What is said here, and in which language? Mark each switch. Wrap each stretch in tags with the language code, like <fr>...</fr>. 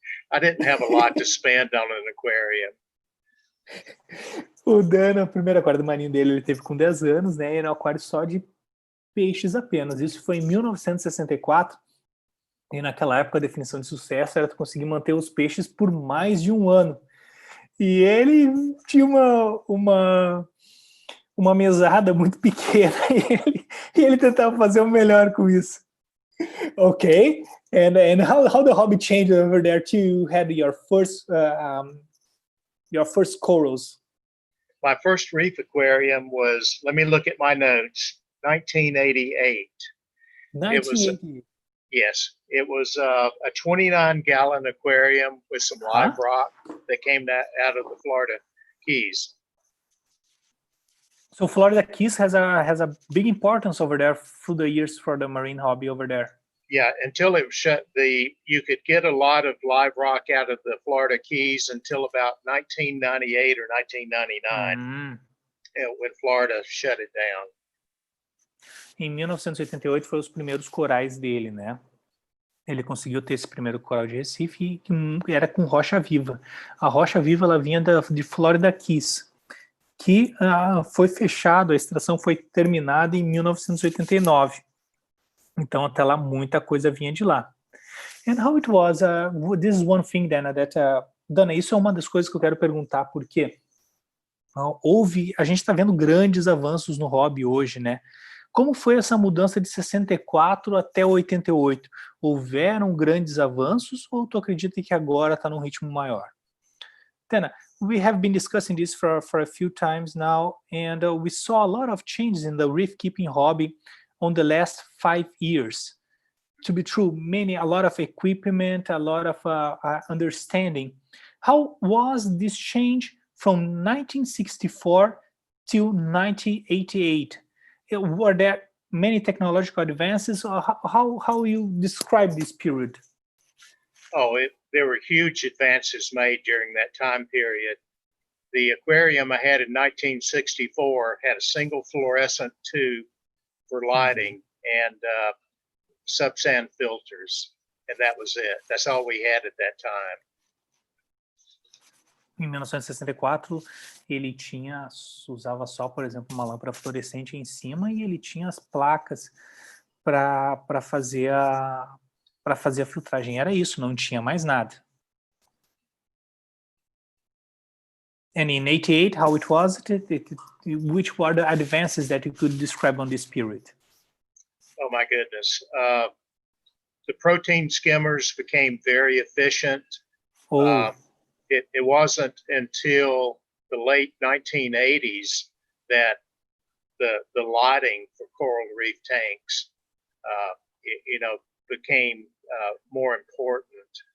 <en>I didn't have a lot to spend on an aquarium.</en> <pt>O Dan, o primeiro aquário do marinho dele, ele teve com 10 anos, né? Era um aquário só de peixes apenas. Isso foi em 1964. E naquela época a definição de sucesso era conseguir manter os peixes por mais de 1 ano. E ele tinha uma mesada muito pequena e ele tentava fazer o melhor com isso.</pt> <en>Okay, and how the hobby changed over there to had your first corals? My first reef aquarium was, let me look at my notes, 1988. 1988. Yes, it was a 29-gallon aquarium with some live rock that came out of the Florida Keys. So Florida Keys has a big importance over there through the years for the marine hobby over there. Yeah, until it was shut, you could get a lot of live rock out of the Florida Keys until about 1998 or 1999, when Florida shut it down.</en> <pt>Em 1988 foram os primeiros corais dele, né? Ele conseguiu ter esse primeiro coral de Recife que era com rocha viva. A rocha viva ela vinha de Florida Keys, que foi fechado, a extração foi terminada em 1989. Então até lá muita coisa vinha de lá. And how it was, this is one thing, Dana, Dana, isso é uma das coisas que eu quero perguntar, porque a gente está vendo grandes avanços no hobby hoje, né? Como foi essa mudança de 64 até 88? Houveram grandes avanços ou tu acredita que agora está num ritmo maior?</pt> <en>Tena, we have been discussing this for a few times now, and we saw a lot of changes in the reef keeping hobby on the last 5 years. To be true, a lot of equipment, a lot of understanding. How was this change from 1964 to 1988? Were there many technological advances, or how you describe this period? There were huge advances made during that time period. The aquarium I had in 1964 had a single fluorescent tube for lighting and subsand filters, and that was it. That's all we had at that time.</en> <pt>Em 1964, ele usava só, por exemplo, uma lâmpada fluorescente em cima e ele tinha as placas para fazer a filtragem. Era isso, não tinha mais nada.</pt> <en>And in 88, how it was? Which were the advances that you could describe on this period? oh my goodness. The protein skimmers became very efficient. Oh, It wasn't until the late 1980s that the lighting for coral reef tanks, became more important.</en>